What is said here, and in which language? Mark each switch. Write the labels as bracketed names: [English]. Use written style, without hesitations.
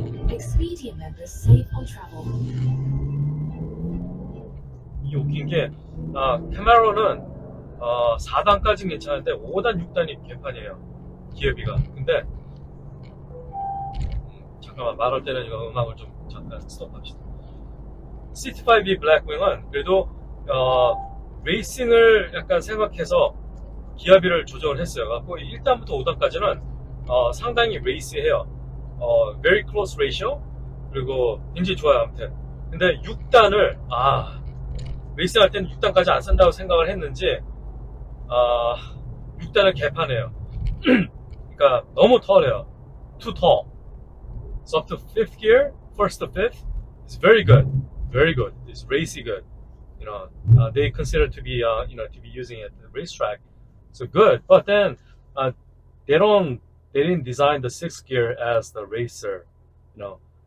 [English] Expedia members save on travel. [Korean] 이 웃긴 게 캐메라는 4단까지는 괜찮은데 5단, 6단이 개판이에요. 기어비가. 근데 잠깐만 말할 때는 이거 음악을 좀 잠깐 스톱합시다. CT5-V 블랙윙은 그래도 레이싱을 약간 생각해서 기어비를 조정을 했어요. 그래서 1단부터 5단까지는 상당히 레이스해요. [English] very close ratio [Korean] 그리고 굉장히 좋아요. 아무튼 근데 6단을 레이싱 할 때는 6단까지 안 쓴다고 생각을 했는지 6단은 개판해요. 그러니까 너무 털해요. [English] too tall. So up to 5th gear, 1st to 5th is very good. Very good. It's racy good. You know, they consider to be to be using it at the racetrack. So good. But then they didn't design the 6th gear as the racer. You know.